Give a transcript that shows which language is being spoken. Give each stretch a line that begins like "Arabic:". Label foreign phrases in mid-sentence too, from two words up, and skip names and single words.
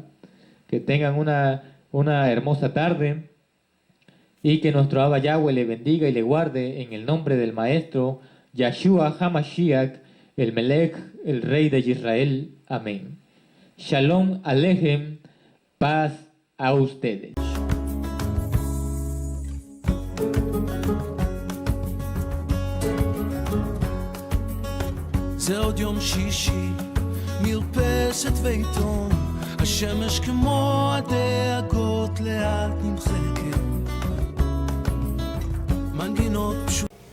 Spanish: Que tengan una hermosa tarde y que nuestro Abba Yahweh le bendiga y le guarde en el nombre del Maestro Yeshua HaMashiach, el Melech, el Rey de Israel. Amén.
Hebrew: שלום עליכם,
Spanish: paz a ustedes.
Hebrew: זה עוד יום שישי, מרפסת ועיתון, השמש כמו הדאגות לאט נמחקת, מנגינות פשוטות